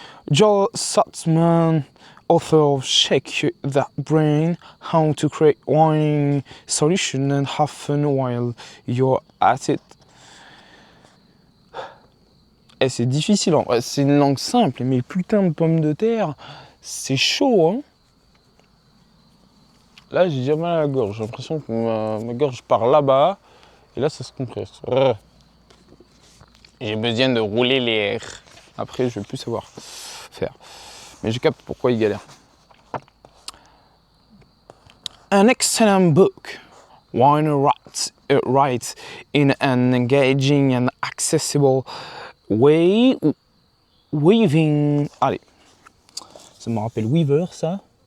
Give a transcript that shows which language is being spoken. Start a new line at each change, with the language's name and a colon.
English: Joel Sussman, author of Shake That Brain, How to Create Winning Solutions and Have Fun While You're at It.
French: Et c'est difficile, c'est une langue simple, mais putain de pommes de terre, c'est chaud, hein. Là, j'ai déjà mal à la gorge, j'ai l'impression que ma gorge part là-bas, et là, ça se compresse. J'ai besoin de rouler l'air. Après, je vais plus savoir faire. Mais je capte pourquoi il galère.
English: An excellent book. Wiener writes in an engaging and accessible way, weaving.
French: Allez, ça me rappelle Weaver, ça.